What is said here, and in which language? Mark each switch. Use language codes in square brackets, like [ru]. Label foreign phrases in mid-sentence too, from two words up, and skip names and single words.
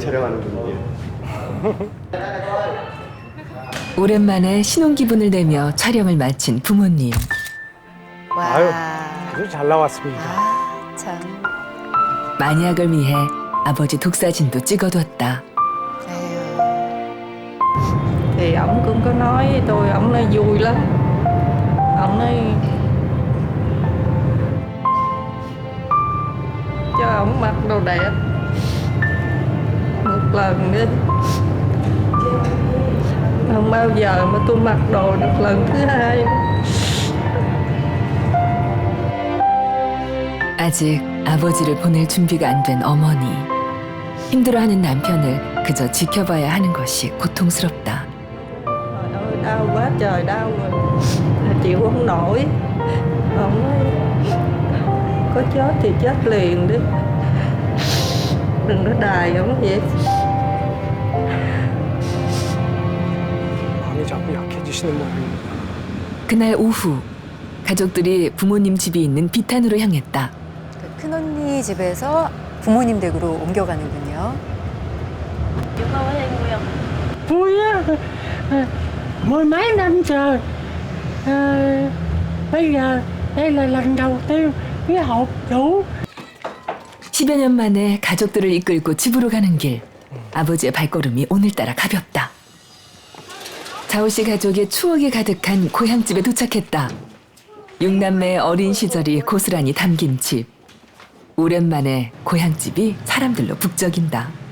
[ko] 오랜만에 신혼 기분을 내며 촬영을 마친 부모님. 아유, 아주 잘 나왔습니다. 참. 만약을 위해 아버지 독사진도 찍어뒀다. [vi] Thì ổng cũng có nói với tôi, ổng nói vui lắm. Ổng nói cho ổng mặc đồ đẹp một lần nữa. Không bao giờ mà tôi mặc đồ được lần thứ hai. [ko] 아직 아버지를 보낼 준비가 안 된 어머니. 힘들어하는 남편을 그저 지켜봐야 하는 것이 고통스럽다. [vi] Đau quá trời đau rồi, chịu không nổi. Ổng nói có chết thì chết liền đi, đừng có đài ổng vậy. [ko] 마음이 자꾸 약해지시는 모양입니다. 그날 오후 가족들이 부모님 집이 있는 비탄으로 향했다. 큰언니 집에서 부모님 댁으로 옮겨가는군요. [vi] Vui á, mười mấy năm trời. Bây giờ đây là lần đầu tiên cái hộp đủ. [ko] 10여 년 만에 가족들을 이끌고 집으로 가는 길. 아버지의 발걸음이 오늘따라 가볍다. 자우 씨 가족의 추억이 가득한 고향집에 도착했다. 6남매의 어린 시절이 고스란히 담긴 집. 오랜만에 고향집이 사람들로 북적인다.